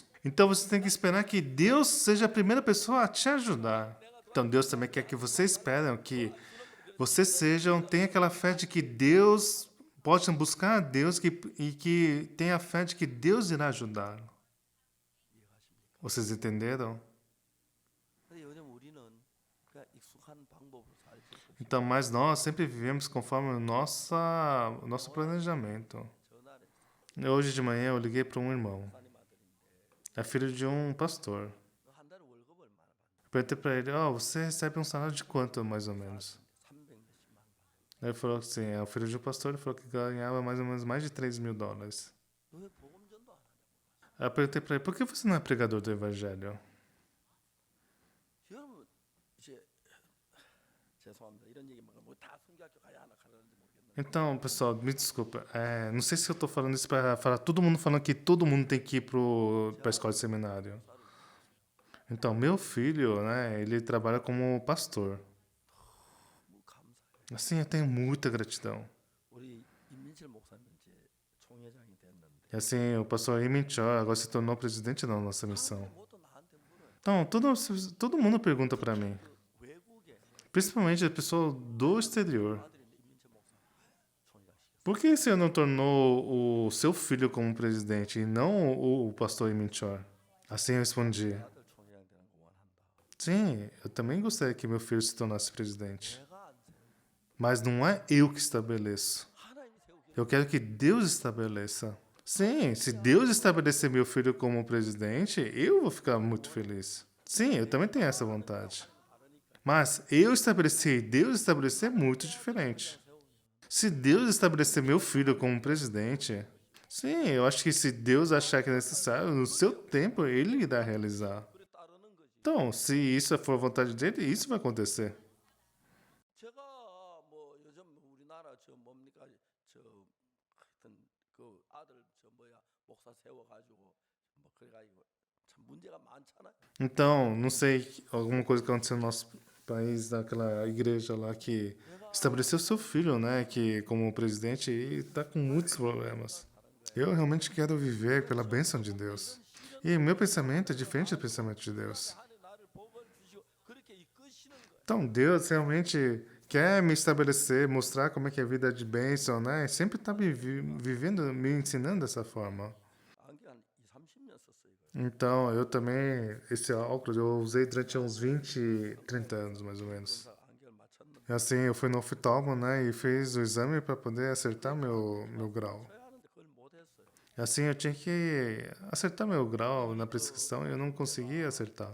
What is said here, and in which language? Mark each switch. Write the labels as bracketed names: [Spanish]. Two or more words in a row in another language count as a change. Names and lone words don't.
[Portuguese] Então, você tem que esperar que Deus seja a primeira pessoa a te ajudar. Então, Deus também quer que vocês esperem que vocês tenham aquela fé de que Deus, possam buscar a Deus e que tenha a fé de que Deus irá ajudar. Vocês entenderam? [Korean] 근데 요즘 우리는 그냥 익숙한 방법으로 살고 있고 [Portuguese] Então, mas nós sempre vivemos conforme o nosso planejamento. [Korean] 전화를 [Portuguese] Hoje de manhã eu liguei para um irmão. [Korean] 목사님 아들인데 [Portuguese] É filho de um pastor. [Korean] 너 한 달에 월급 얼마나 받냐? [Portuguese] Eu perguntei para ele, você recebe um salário de quanto, mais ou menos? [Korean] 300 몇십만 원 받아. [Portuguese] Ele falou assim, é o filho de um pastor, ele falou que ganhava mais ou menos mais de $3.000. [Korean] 너 왜 복음전도 안 하냐? [Portuguese] Aí eu perguntei pra ele, por que você não é pregador do evangelho? [Korean] 여러분 이제 죄송합니다. 이런 얘기 뭐다 성교학교 가야 하나 가라는지 모르겠는데. [Portuguese] Então, pessoal, me desculpa. Não sei se eu tô falando isso pra falar todo mundo falando que todo mundo tem que ir pra escola de seminário. Então, meu filho, né, ele trabalha como pastor. [Korean] 너무 감사해요. [Portuguese] Assim, eu tenho muita gratidão. [Korean] 우리 임민철 목사님 이제 총회장이 됐는데 [Portuguese] E assim, o pastor Emin Chor agora se tornou presidente da nossa missão. [Korean] 뭐또 나한테 물어요. [Portuguese] Então, todo mundo pergunta pra mim. [Korean] 그 외국에 [Portuguese] Principalmente a pessoa do exterior. [Korean] 아들이 임민철 목사 총회장시켰어요. [Portuguese] Por que você não tornou o seu filho como presidente e não o pastor Emin Chor? Assim eu respondi. [Korean] 아들 총회장 되는 거 원한다. [Portuguese] Sim, eu também gostaria que meu filho se tornasse presidente. [Korean] 내가 안 세우고 [Portuguese] Mas não é eu que estabeleço. [Korean] 하나님이 세우게. [Portuguese] Eu quero que Deus estabeleça. Sim, se Deus estabelecer meu filho como presidente, eu vou ficar muito feliz. Sim, eu também tenho essa vontade. Mas eu estabelecer e Deus estabelecer é muito diferente. Se Deus estabelecer meu filho como presidente, sim, eu acho que se Deus achar que é necessário, no seu tempo, ele irá realizar. [Korean] 그래 따르는 거지. [Portuguese] Então, se isso for a vontade dele, isso vai acontecer. [Korean] 제가 뭐 요즘 우리나라 저 뭡니까 저 하여튼 그 아들 저 뭐야 목사 세워가지고 뭐 그래가지고 참 문제가 많잖아요. [Portuguese] Então, não sei, alguma coisa que aconteceu no nosso país, daquela igreja lá que estabeleceu seu filho, né, que como presidente e está com muitos problemas. Eu realmente quero viver pela bênção de Deus. E meu pensamento é diferente do pensamento de Deus. [Korean] 하나님 나를 복을 주시고 그렇게 이끄시는 거예요. [Portuguese] Então, Deus realmente quer me estabelecer, mostrar como é que é a vida de bênção, né? Sempre está vivendo, me ensinando dessa forma. [Korean] 안경 한 2, 30년 썼어요. 이거. [Portuguese] Então, eu também, esse óculos eu usei durante uns 20, 30 anos, mais ou menos. [Korean] 그래서 안경을 맞췄는데 [Portuguese] E assim, eu fui no oftalmo, né, e fiz o exame para poder acertar meu grau. [Korean] 써야 하는데 그걸 못했어요. [Portuguese] E assim, eu tinha que acertar meu grau na prescrição e eu não conseguia acertar.